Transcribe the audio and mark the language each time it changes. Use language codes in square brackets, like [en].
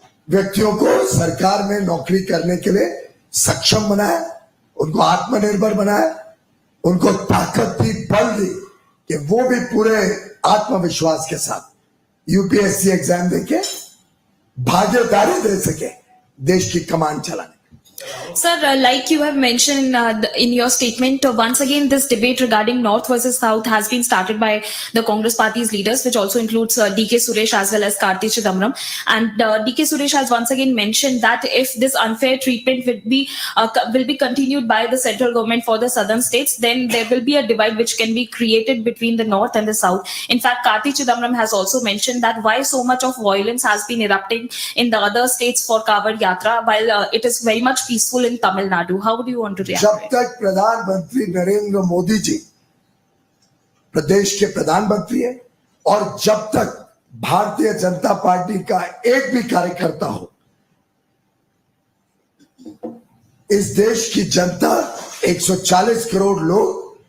[hi] व्यक्तियों को सरकार में नौकरी करने के लिए सक्षम बनाया, उनको आत्मनिर्भर बनाया, उनको ताकत दी, बल दी कि वो भी पूरे आत्मविश्वास के साथ यूपीएससी एग्जाम देके भागीदारी दे सके देश की कमान चलाने। [en] Sir, like you have mentioned in your statement, once again this debate regarding North versus South has been started by the Congress party's leaders, which also includes DK Suresh as well as Karti Chidambaram. And DK Suresh has once again mentioned that if this unfair treatment will be continued by the central government for the southern states, then there will be a divide which can be created between the North and the South. In fact, Karti Chidambaram has also mentioned that why so much of violence has been erupting in the other states for Kawad Yatra, while it is very much peaceful in Tamil Nadu. How do you want to react? [hi] जब तक प्रधानमंत्री नरेंद्र मोदी जी प्रदेश के प्रधानमंत्री है और जब तक Bharatiya Janata party का एक भी कार्यकर्ता हो, इस देश की जनता 140 करोड़ लोग